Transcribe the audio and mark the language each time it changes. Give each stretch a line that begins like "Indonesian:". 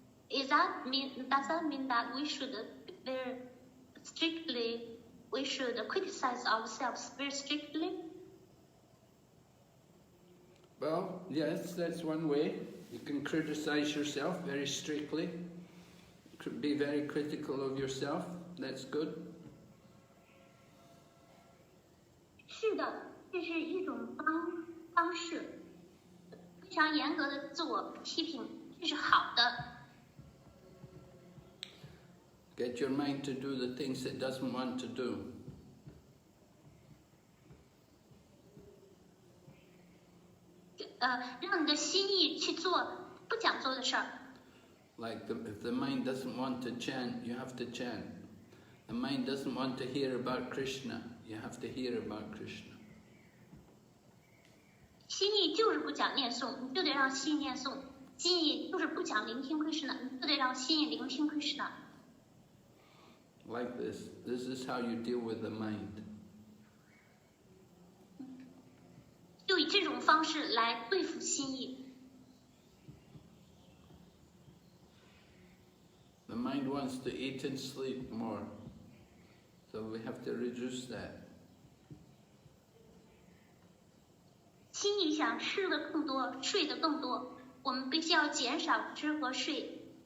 English: Does that mean that we should criticize ourselves very strictly? Well, yes, that's one way. You can criticize yourself very strictly. Be very critical of yourself. That's good.
Chinese: 是的，这是一种方式，非常严格的自我批评，这是好的。
English: Get your mind to do the things it doesn't want to do.
Chinese: 让你的心意去做不想做的事儿。
English: Like if the mind doesn't want to chant, you have to chant. The mind doesn't want to hear about Krishna, you have to hear about Krishna.
Chinese: 心意就是不讲念诵，你就得让心意念诵；心意就是不讲聆听 Krishna， 你就得让心意聆听 Krishna。
English: Like this. This is how you deal with the mind.
Chinese: 就以这种方式来对付心意。
English: The mind wants to eat and sleep more, so we have to reduce that.
Chinese: 心意想吃的更多，睡的更多，我们必须要减少吃和睡。